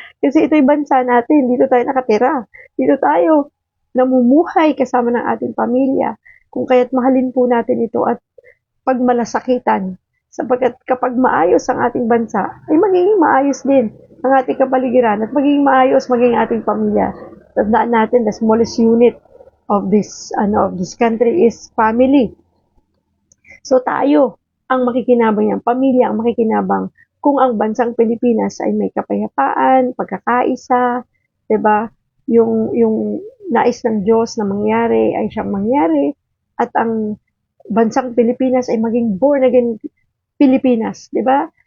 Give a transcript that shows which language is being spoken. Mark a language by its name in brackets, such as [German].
[Filipino] Kasi ito'y bansa natin. Dito tayo nakatira. Dito tayo namumuhay kasama ng ating pamilya. Kung kaya't mahalin po natin ito at pagmalasakitan. Sapagkat kapag maayos ang ating bansa, ay magiging maayos din ang ating kapaligiran at magiging maayos maging ating pamilya. Tandaan natin, [English] the smallest unit of this country is family. [Filipino] So tayo ang makikinabang yan, pamilya ang makikinabang kung ang bansang Pilipinas ay may kapayapaan, pagkakaisa, 'di ba? Yung nais ng Diyos na mangyari ay siyang mangyari at ang bansang Pilipinas ay maging born again Pilipinas, 'di ba?